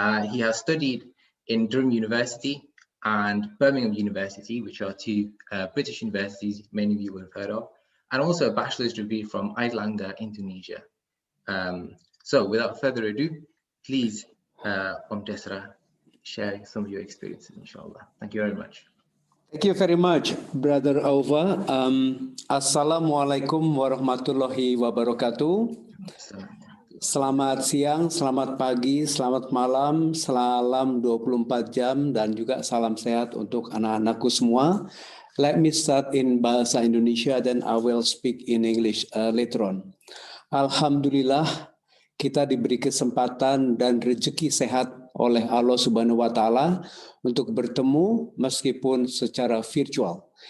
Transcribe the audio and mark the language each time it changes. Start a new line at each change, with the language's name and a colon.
English: He has studied in Durham University and Birmingham University, which are 2 British universities many of you will have heard of, and also a bachelor's degree from Airlines, Indonesia. So without further ado, please, Om Desra, share some of your experiences, inshallah. Thank you very much. Thank you very much, Brother Auva.
Arabic: Assalamualaikum warahmatullahi wabarakatuh.
Indonesian: Selamat siang, selamat pagi, selamat malam, salam 24 jam, dan juga salam sehat untuk anak-anakku semua.
English: Let me start in Bahasa Indonesia, then I will speak in English later on.
Indonesian: Alhamdulillah, kita diberi kesempatan dan rezeki sehat oleh Allah Subhanahu wa Ta'ala untuk bertemu meskipun secara virtual.